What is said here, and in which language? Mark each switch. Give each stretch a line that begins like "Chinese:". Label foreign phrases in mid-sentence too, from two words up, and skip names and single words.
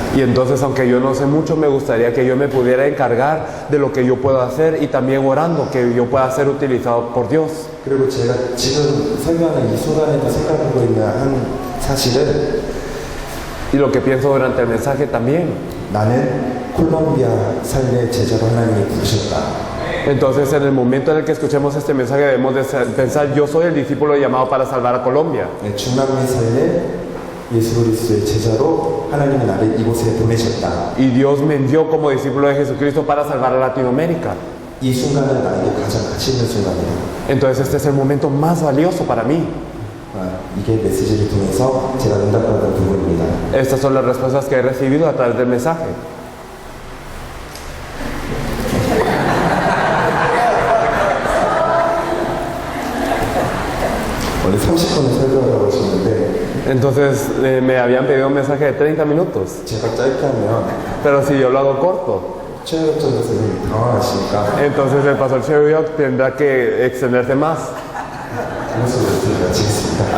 Spanish: Y entonces, aunque yo no sé mucho, me gustaría que yo me pudiera encargar de lo que yo puedo hacer y también orando que yo pueda ser utilizado por Dios.
Korean: 그리고 제가 지금 설교하는 이 순간에도 생각하고 있는 한 사실은
Spanish: Y lo que pienso durante el mensaje también.
Korean: 나는 콜롬비아 삶의 제자로 하나님이 부르셨다.
Spanish: Entonces, en el momento en el que escuchemos este mensaje, debemos de pensar, yo soy el discípulo llamado para salvar a Colombia.
Korean: 중남미 삶의 예수 그리스도의 제자로 하나님이 나를 이곳에 보내셨다.
Spanish: Y Dios me envió como discípulo de Jesucristo para salvar a Latinoamérica.
Korean: 이 순간은 나에게 가장 가치 있는 순간이다.
Spanish: Entonces, este es el momento más valioso para mí.
Korean: 이게 메시지를 통해서 제가 응답받은 부분입니다.
Spanish: Estas son las respuestas que he recibido a través del mensaje.
Korean: 원래 30분을 설교하라고 하셨는데
Spanish: Entonces, me habían pedido un mensaje de 30 minutos.
Korean: 제가 짧게 하면
Spanish: Pero si yo lo hago corto,
Korean: 최혁 전도사님이 당황하시니까
Spanish: entonces el pastor Cheryok tendrá que extenderse más.
Korean: 그래서 제가 마치겠습니다.